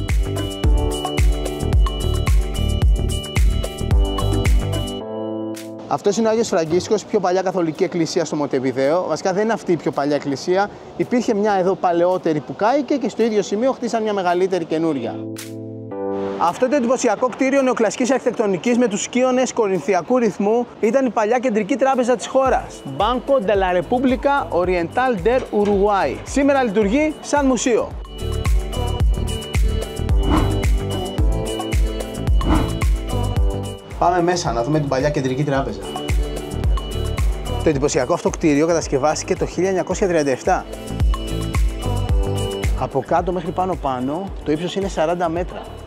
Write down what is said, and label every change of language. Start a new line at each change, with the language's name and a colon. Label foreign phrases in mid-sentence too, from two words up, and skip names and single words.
Greek: Αυτός είναι ο Άγιος Φραγκίσκος, η πιο παλιά καθολική εκκλησία στο Μοντεβιδέο. Βασικά δεν είναι αυτή η πιο παλιά εκκλησία. Υπήρχε μια εδώ παλαιότερη που κάηκε και στο ίδιο σημείο χτίσαν μια μεγαλύτερη καινούρια. Αυτό το εντυπωσιακό κτίριο νεοκλασικής αρχιτεκτονικής με τους σκίονες κορινθιακού ρυθμού ήταν η παλιά κεντρική τράπεζα της χώρας. Banco de la República Oriental del Uruguay. Σήμερα λειτουργεί σαν μουσείο. Πάμε μέσα να δούμε την παλιά κεντρική τράπεζα. Το εντυπωσιακό αυτό κτίριο κατασκευάστηκε το 1937. Από κάτω μέχρι πάνω το ύψος είναι 40 μέτρα.